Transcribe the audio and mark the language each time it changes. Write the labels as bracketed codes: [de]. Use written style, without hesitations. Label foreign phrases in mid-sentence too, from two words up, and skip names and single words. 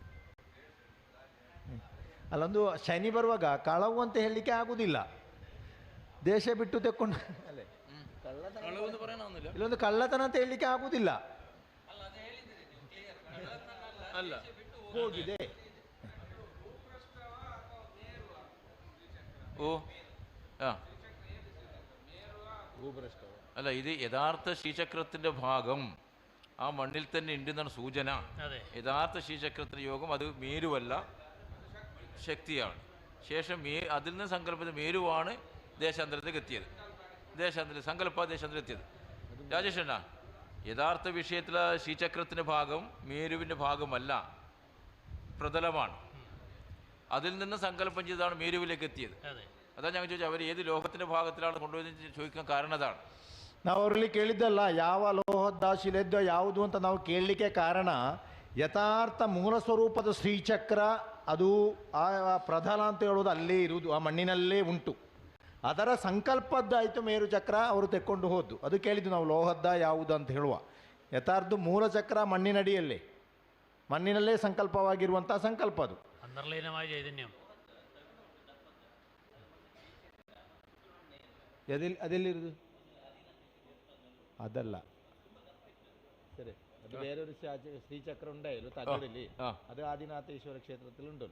[kn] ಅಲ್ಲೊಂದು ಶನಿ ಬರುವಾಗ ಕಳವು ಅಂತ ಹೇಳಲಿಕ್ಕೆ ಆಗುವುದಿಲ್ಲ. ದೇಶ ಬಿಟ್ಟು ತೆಕ್ಕೊಂಡು ಅಲ್ಲೇ [ml] ಕಳ್ಳವೆಂದು പറയണമെന്നില്ല. [kn] ಇಲ್ಲೊಂದು ಕಳ್ಳತನ ಅಂತ ಹೇಳಲಿಕ್ಕೆ ಆಗುದಿಲ್ಲ. ಅಲ್ಲ ಹೋಗಿದೆ. [ml] ഓ ആ അല്ല, ഇത് യഥാർത്ഥ ശ്രീചക്രത്തിൻ്റെ ഭാഗം ആ മണ്ണിൽ തന്നെ ഉണ്ടെന്നാണ് സൂചന. അതെ. യഥാർത്ഥ ശ്രീചക്രത്തിൻ്റെ യോഗം അത് മേരുവല്ല, ശക്തിയാണ്. ശേഷം അതിൽ നിന്ന് സങ്കല്പിച്ച മേരുവാണ് ദേശാന്തരത്തേക്ക് എത്തിയത്. ദേശാന്തരത്തിലെത്തിയത്. രാജേഷ് അണ്ണാ, യഥാർത്ഥ വിഷയത്തിലെ ശ്രീചക്രത്തിൻ്റെ ഭാഗം മേരുവിൻ്റെ ഭാഗമല്ല, പ്രതലമാണ്. അതിൽ നിന്ന് സങ്കല്പം ചെയ്താണ് മേരുവിലേക്ക് എത്തിയത്. അതാണ് ഞങ്ങൾ ചോദിച്ചത്, അവർ ഏത് ലോകത്തിൻ്റെ ഭാഗത്തിലാണ് കൊണ്ടുപോയി ചോദിക്കാൻ കാരണം അതാണ്. [kn] ನಾವು ಅವರಲ್ಲಿ ಕೇಳಿದ್ದಲ್ಲ ಯಾವ ಲೋಹದ್ದ ಶಿಲೆದ್ದ ಯಾವುದು ಅಂತ ನಾವು ಕೇಳಲಿಕ್ಕೆ ಕಾರಣ, ಯಥಾರ್ಥ ಮೂಲ ಸ್ವರೂಪದ ಶ್ರೀಚಕ್ರ ಅದು ಆ ಪ್ರಧಾನ ಅಂತ ಹೇಳೋದು ಅಲ್ಲೇ ಇರುವುದು, ಆ ಮಣ್ಣಿನಲ್ಲೇ ಉಂಟು. ಅದರ ಸಂಕಲ್ಪದ್ದಾಯಿತು ಮೇರು ಚಕ್ರ ಅವರು ತೆಕ್ಕೊಂಡು ಹೋದ್ದು. ಅದು ಕೇಳಿದ್ದು ನಾವು ಲೋಹದ್ದ ಯಾವುದು ಅಂತ ಹೇಳುವ. ಯಥಾರ್ಥ ಮೂಲ ಚಕ್ರ ಮಣ್ಣಿನಡಿಯಲ್ಲೇ, ಮಣ್ಣಿನಲ್ಲೇ ಸಂಕಲ್ಪವಾಗಿರುವಂಥ ಸಂಕಲ್ಪ ಅದು. [ml] അന്തർലീനമായ ചൈതന്യം ಅದೆಲ್ಲಿರುವುದು അതല്ല, ശരി. അത് വേറൊരു ശ്രീചക്ര ഉണ്ടായല്ലോ തകടില്, അത് ആദിനാഥേശ്വര ക്ഷേത്രത്തിലുണ്ടല്ലോ.